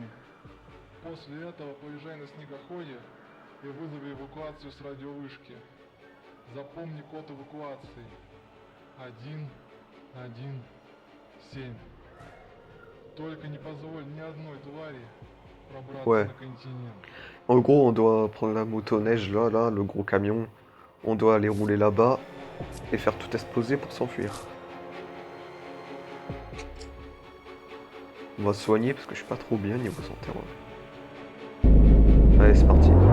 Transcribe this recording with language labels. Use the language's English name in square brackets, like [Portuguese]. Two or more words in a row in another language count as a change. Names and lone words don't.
[Russian] После этого поезжай на снегоходе и вызови эвакуацию с радиовышки. Запомни код эвакуации. 117. Только не позволь ни одной твари пробраться на континент. [French] En gros, on doit prendre la motoneige là, le gros camion. On doit aller rouler là-bas et faire tout exploser pour s'enfuir. On va se soigner parce que je suis pas trop bien niveau santé. Allez, c'est parti.